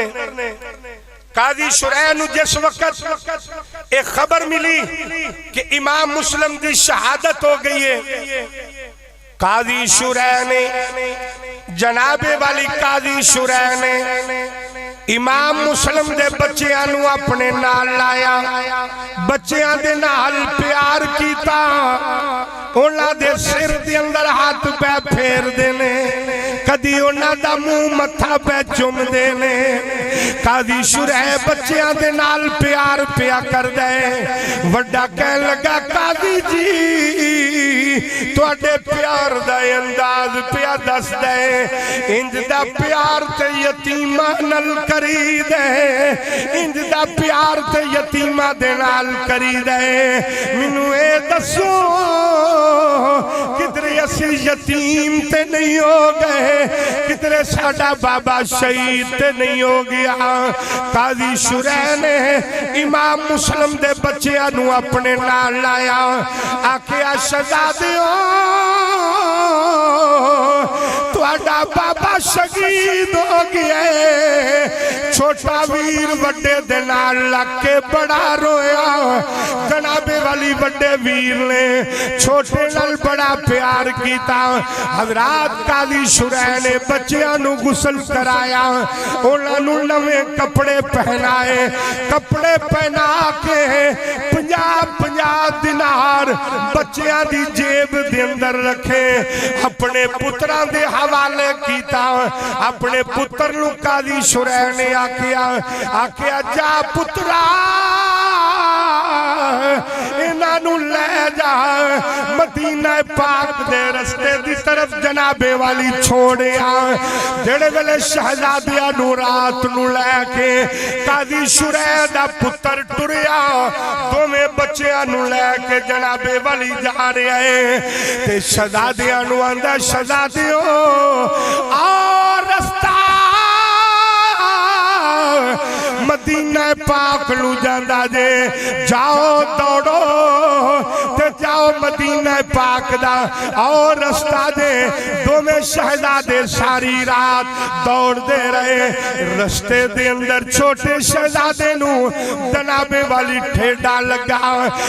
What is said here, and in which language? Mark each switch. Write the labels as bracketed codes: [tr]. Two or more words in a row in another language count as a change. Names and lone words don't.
[pa] قاضی شریح نو جس وقت ایک خبر ملی کہ امام مسلم دی شہادت ہو گئی ہے قاضی شریح نے جناب والی قاضی شریح نے امام مسلم دے بچیاں نو اپنے نال لایا. بچیاں دے نال پیار کیتا. انہاں دے سر دے اندر ہاتھ پہ پھیر دینے کدی انہاں دا منہ متھا پہ چم دینے. قاضی شریح بچیاں دے نال پیار پیا کر دے. وڈا کہن لگا قاضی جی تواڈے پیار دا انداز پیا دس دے. انج دا پیار تے یتیماں نال کری دے. انج دا پیار تے یتیماں دے نال کری دے. مینوں اے دسو کدھر اسی یتیم تے نہیں ہو گئے کدھر ساڈا بابا شہید تے نہیں ہو گیا. قاضی شریح نے امام مسلم دے بچیاں نو اپنے نال لایا. آکھیا شہزادیو تواڈا بابا شہید ہو گیا. چھوٹا ویر وڈے دے نال لگ کے بڑا رویا. جناب والی وڈے ویر نے چھوٹے نال بڑا پیار کیتا. حضرات قاضی شریح نے بچیاں نو غسل کرایا. انہاں نو نویں کپڑے پہنائے. کپڑے پہنا کے 50 دینار بچیاں دی جیب دے اندر رکھے. اپنے پتراں دے حوالے کیتا. اپنے پتر نو قاضی شریح نے آکھیا جا پترا انہاں نو لے جا مدینہ پاک دے رستے دی طرف جناب والی چھوڑیا. جڑے ویلے شہزادیاں نو رات نو لے کے قاضی شریح دا پتر ٹریا دوویں بچیاں نو لے کے جناب والی جا رہے ہیں تے شہزادیاں نو آندا شہزادیو آ رستہ مدینہ پاک لو جاندا جے. جاؤ دوڑو تے جاؤ مدینہ پاک دا اور رستہ دے. دوویں شہزادے ساری رات دوڑ دے رہے. رستے دے اندر چھوٹے شہزادے نو جناب والی ٹھیڈا لگا.